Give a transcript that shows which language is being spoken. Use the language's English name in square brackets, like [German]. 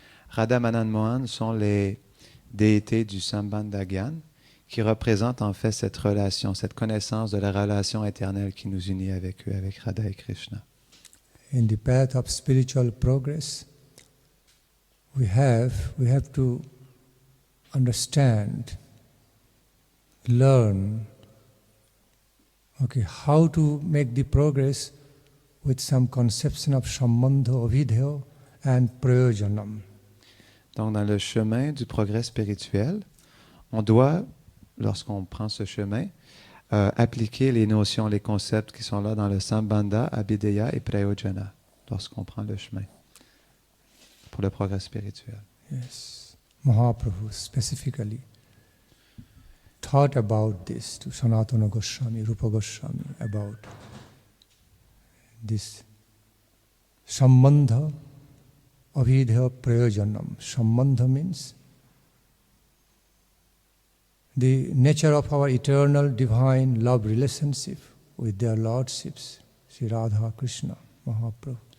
[French] Radha Madan Mohan sont les déités du Sambandha Gyan qui représentent en fait cette relation, cette connaissance de la relation éternelle qui nous unit avec eux, avec Radha et Krishna. [English] In the path of spiritual progress, we have to understand, learn, okay, how to make the progress with some conception of Sambandha, Avidya and Prayojanam. [French] Donc dans le chemin du progrès spirituel, on doit, lorsqu'on prend ce chemin, appliquer les notions, les concepts qui sont là dans le Sambandha, Abhideya et Prayojana, lorsqu'on prend le chemin pour le progrès spirituel. [English] Yes, Mahaprabhu specifically thought about this to Sanatana Goswami, Rupa Goswami, about this [Sanskrit] Sambandha avidya prayojanam. [English] Sambandha means the nature of our eternal divine love relationship with their lordships, Sri Radha Krishna Mahaprabhu.